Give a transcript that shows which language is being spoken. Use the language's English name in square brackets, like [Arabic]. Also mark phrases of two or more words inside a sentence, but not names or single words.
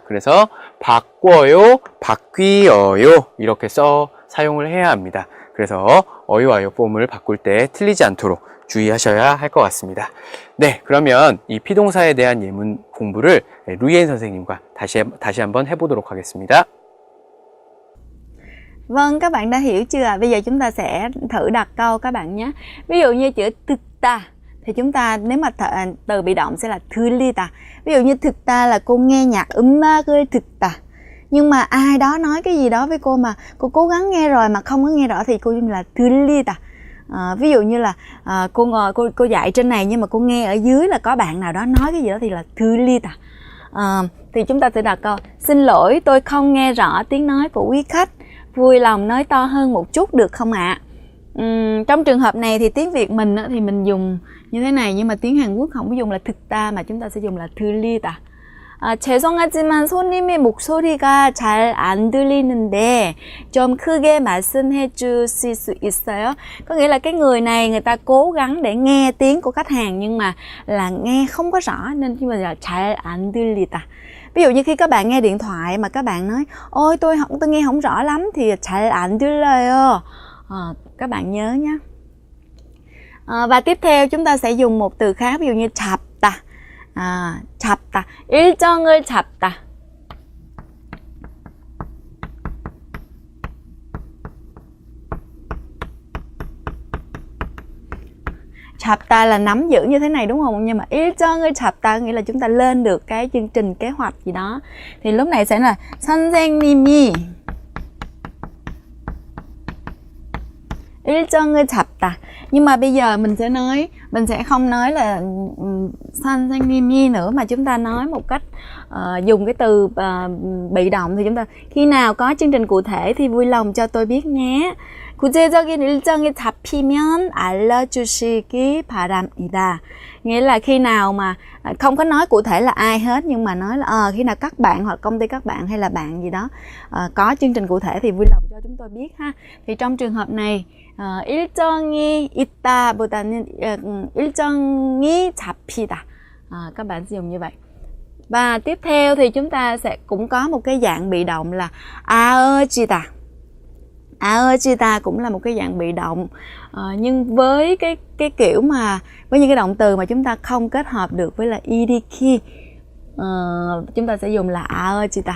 [Korean] 그래서 바꿔요, 바뀌어요 이렇게 사용을 해야 합니다. 그래서 어요아요 폼을 바꿀 때 틀리지 않도록 주의하셔야 할 것 같습니다. 네, 그러면 이 피동사에 대한 예문 공부를 루이엔 선생님과 다시 한번 해보도록 하겠습니다. [Vietnamese] Vâng, các bạn đã hiểu chưa? Bây giờ chúng ta sẽ thử đặt câu các bạn nhé. Ví dụ như chữ thực ta thì chúng ta nếu mà từ bị động sẽ là 들리다. Ví dụ như thực ta là cô nghe nhạc [Korean] 음악을 듣다. [Vietnamese] Nhưng mà ai đó nói cái gì đó với cô mà cô cố gắng nghe rồi mà không có nghe rõ thì cô dùng là 들리다. Ví dụ như là cô ngồi cô dạy trên này nhưng mà cô nghe ở dưới là có bạn nào đó nói cái gì đó thì là 들리다. Thì chúng ta sẽ đặt câu: xin lỗi, tôi không nghe rõ tiếng nói của quý khách. Vui lòng nói to hơn một chút được không ạ? Trong trường hợp này thì tiếng Việt mình thì mình dùng như thế này, nhưng mà tiếng Hàn Quốc không có dùng là thực ta mà chúng ta sẽ dùng là 들리다. [Korean] 죄송하지만 손님의 목소리가 잘 안 들리는데 좀 크게 말씀해 주실 수 있어요? [Vietnamese] Có nghĩa là cái người này người ta cố gắng để nghe tiếng của khách hàng nhưng mà là nghe không có rõ nên chúng mình là [Korean] 잘 안 들리다. [Vietnamese] Ví dụ như khi các bạn nghe điện thoại mà các bạn nói ôi tôi nghe không rõ lắm thì [Korean] 잘 안 들려요. [Vietnamese] Các bạn nhớ nhé. Và tiếp theo chúng ta sẽ dùng một từ khác, ví dụ như 잡다. [Korean] 잡다. 일정을 잡다. [Vietnamese] 잡다 là nắm giữ như thế này đúng không? Nhưng mà [Korean] 일정을 잡다 [Vietnamese] nghĩa là chúng ta lên được cái chương trình kế hoạch gì đó. Thì lúc này sẽ là [Korean] 선생님이 일정을 잡다. [Vietnamese] Nhưng mà bây giờ mình sẽ không nói là 선생님이 nữa, mà chúng ta nói một cách dùng cái từ bị động. Thì chúng ta khi nào có chương trình cụ thể thì vui lòng cho tôi biết nhé. [Korean] 구체적인 일정이 잡히면 알려주시기 바랍니다. [Vietnamese] Nghĩa là khi nào mà không có nói cụ thể là ai hết, nhưng mà nói là khi nào các bạn hoặc công ty các bạn hay là bạn gì đó có chương trình cụ thể thì vui lòng cho chúng tôi biết ha. Thì trong trường hợp này [Korean] 일정이 있다보다는 일정이 잡히다. [Vietnamese] Các bạn sử dụng như vậy. Và tiếp theo thì chúng ta sẽ cũng có một cái dạng bị động là 아어지다. 아어지다 cũng là một cái dạng bị động, nhưng với cái kiểu mà với những cái động từ mà chúng ta không kết hợp được với là 일으키, chúng ta sẽ dùng là 아어지다.